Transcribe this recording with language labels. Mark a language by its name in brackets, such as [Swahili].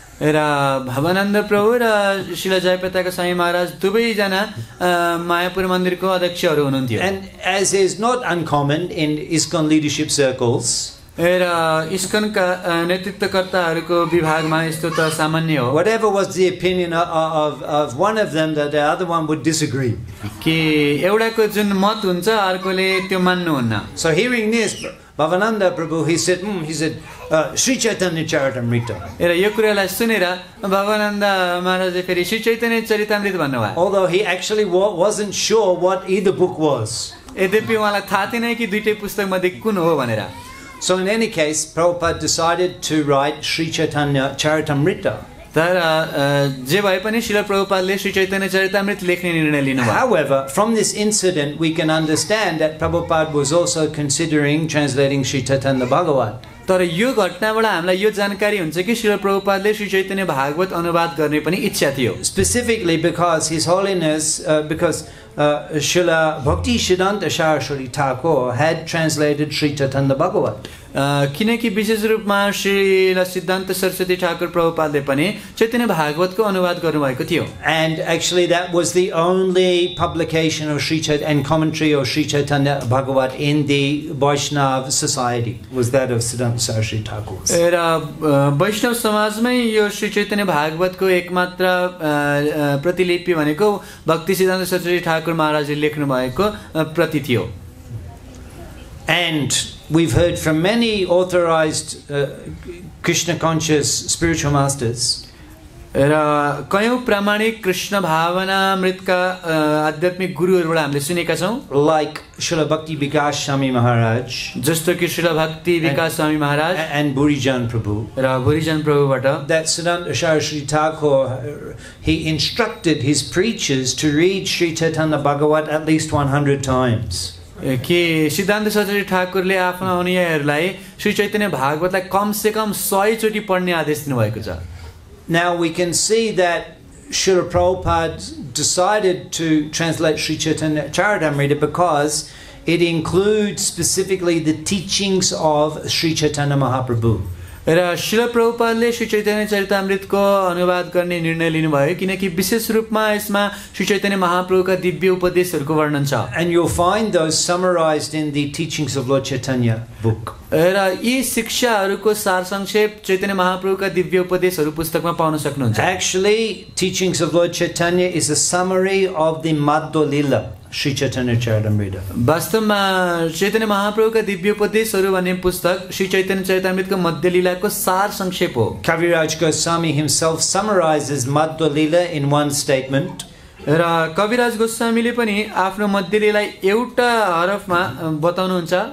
[Nepali] र भवानन्द प्रभु र श्रील जयपताका स्वामी महाराज दुवैजना मायापुर मन्दिरको अध्यक्षहरू हुनुहुन्थ्यो. [English] And as is not uncommon in ISKCON leadership circles, [Nepali] र इस्कनका नेतृत्वकर्ताहरूको विभागमा यस्तो त सामान्य हो. [English] whatever was the opinion of one of them, that the other one would disagree. [Nepali] कि एउटाको जुन मत हुन्छ अर्कोले त्यो मान्नुहुन्न. [English] So hearing this, Bhavananda Prabhu, he said, Sri Chaitanya Charitamrita. [Nepali] र यो कुरालाई सुनेर भवानन्द महाराजले फेरि श्री चैतन्य चरितामृत भन्नुभयो. [English] Although he actually wasn't sure what either book was. [Nepali] यद्यपि उहाँलाई थाहा थिएन कि दुईटै पुस्तक मध्ये कुन हो भनेर. [English] So in any case, Prabhupada decided to write Sri Chaitanya Charitamrita. [Nepali] तर जे भए पनि श्रील प्रभुपादले श्री चैतन्य चरितामृत लेख्ने निर्णय लिनुभयो. [English] However, from this incident we can understand that Prabhupada was also considering translating Sri Chaitanya Bhagavat. [Nepali] तर यो घटनाबाट हामीलाई यो जानकारी हुन्छ कि श्रील प्रभुपादले श्री चैतन्य भागवत अनुवाद गर्ने पनि इच्छा थियो. [English] Specifically because His Holiness, because Srila Bhakti Siddhanta Saraswati Thakur had translated Sri Chaitanya Bhagavat. [Nepali] किनकि विशेष रूपमा श्रील सिद्धान्त सरस्वती ठाकुर प्रभुपादले पनि चैतन्य भागवतको अनुवाद गर्नुभएको थियो. [English] And actually that was the only publication of Sri Chaitanya and commentary of Sri Chaitanya Bhagavat in the Vaishnava society, was that of Siddhanta Saraswati Thakur. [Nepali] र वैष्णव समाजमै यो श्री चैतन्य भागवतको एकमात्र प्रतिलिपि भनेको भक्ति सिद्धान्त सरस्वती ठाकुर महाराजले लेख्नु भएको प्रति थियो. [English] And we've heard from many authorized Krishna conscious spiritual masters. [Nepali] र कयौं प्रामाणिक कृष्ण भावनामृतका आध्यात्मिक गुरुहरुबाट हामीले सुनेका छौं, [English] like Srila Bhakti Vikas Swami Maharaj [Nepali] जस्तो कि श्रील भक्ति विकास Swami Maharaj [English] and Burijan Prabhu, [Nepali] र भुरिजन प्रभुबाट, [English] that Siddhanta Saraswati Thakur, he instructed his preachers to read Sri Chaitanya Bhagavat at least 100 times. [Nepali] कि सिद्धान्त सरस्वती ठाकुरले आफ्ना अनुयायीहरूलाई श्री चैतन्य भागवतलाई कम से कम 100 चोटि पढ्ने आदेश दिनुभएको छ। [English] Now we can see that Srila Prabhupada decided to translate Sri Chaitanya Charitamrita because it includes specifically the teachings of Sri Chaitanya Mahaprabhu. [Nepali] र श्रील प्रभुपादले श्री चैतन्य चरितामृतको अनुवाद गर्ने निर्णय लिनुभयो किनकि विशेष रूपमा यसमा श्री चैतन्य महाप्रभुका दिव्य उपदेशहरूको वर्णन छ। [English] And you'll find those summarized in the Teachings of Lord Chaitanya book. [Nepali] र यी शिक्षाहरूको सार संक्षेप चैतन्य महाप्रभुका दिव्य उपदेशहरू पुस्तकमा पाउन सक्नुहुन्छ। [English] Actually, Teachings of Lord Chaitanya is a summary of the Madhya Lila, Sri Chaitanya Charitamrita. [Nepali] वास्तवमा चैतन्य महाप्रभुका दिव्य उपदेशहरू भन्ने पुस्तक श्री चैतन्य चरितामृतको मध्य लीलाको सार संक्षेप हो। [English] Kaviraj Goswami himself summarizes Madhya Lila in one statement. [Nepali] र कविराज गोस्वामीले पनि आफ्नो मध्य लीलालाई एउटा हरफमा बताउनुहुन्छ।